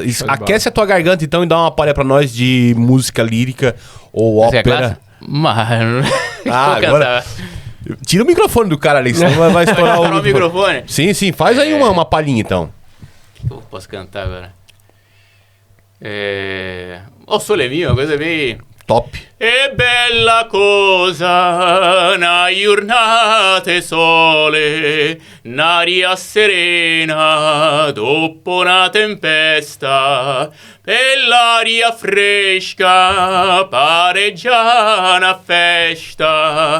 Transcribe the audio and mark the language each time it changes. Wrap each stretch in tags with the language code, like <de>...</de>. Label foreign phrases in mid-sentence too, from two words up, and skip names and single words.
<pt>Aquece a tua garganta então e dá uma palha pra nós de música lírica ou ópera. Mano, agora... Tira o microfone do cara ali, senão vai estourar o microfone. Sim, faz aí uma palhinha então. O que eu posso cantar agora? O Sole Mio, uma coisa bem... Top.</pt> <nap>E bella cosa, na giornata sole, n'aria serena, dopo una tempesta, per l'aria fresca, pare già una festa.</nap>